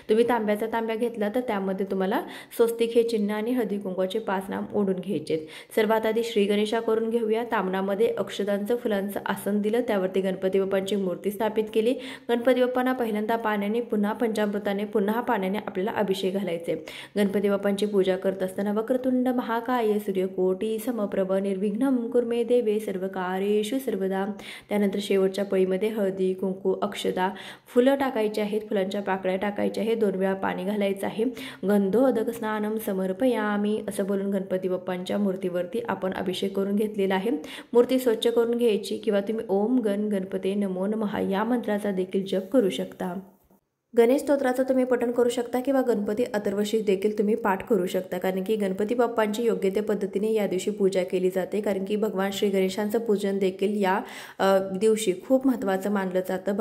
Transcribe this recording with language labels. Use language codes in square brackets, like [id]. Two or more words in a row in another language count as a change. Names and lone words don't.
[mr] तुम्ही तांब्याचा तांब्या घेतला तर त्यामध्ये तुम्हाला स्वस्तिक हे चिन्ह आणि हळदी कुंकवाचे 5 नाम ओढून घ्यायचे। सर्वात आधी श्री गणेशा करून घेऊया। तामणामध्ये अक्षदांचं फुलांचं आसन दिलं, त्यावरती गणपती बाप्पांची मूर्ती स्थापित केली। गणपती बाप्पांना पहिल्यांदा पाण्याने, पुन्हा पंचामृताने, पुन्हा पाण्याने आपल्याला अभिषेक घालायचे। गणपती बाप्पांची पूजा करत असताना [sa] वक्रतुंड महाकाय सूर्यकोटी समप्रभ निर्विघ्नं कुर्मे देवे सर्वकार्येषु सर्वदा। [mr] त्यानंतर शेवटच्या पळीमध्ये हळदी कुंकू अक्षदा फुलं टाकायची आहेत, फुलांच्या पाकळ्या टाकायच्या आहेत, 2 वेळा पाणी घालायचं आहे। [sa] गंधोदक स्नानम समर्पयामी [mr] असं बोलून गणपती बाप्पांच्या मूर्तीवरती आपण अभिषेक करून घेतलेला आहे। मूर्ती स्वच्छ करून घ्यायची किंवा तुम्ही [sa] ओम गण गणपते नमो नमः [mr] या मंत्राचा देखील जप करू शकता। गणेश स्तोत्राचं तुम्ही पठण करू शकता किंवा गणपती अथर्वशीर्ष देखील तुम्ही पाठ करू शकता, कारण की गणपती बाप्पांची योग्य त्या पद्धतीने या दिवशी पूजा केली जाते, कारण की भगवान श्री गणेशांचं पूजन देखील या दिवशी खूप महत्त्वाचं मानलं जातं।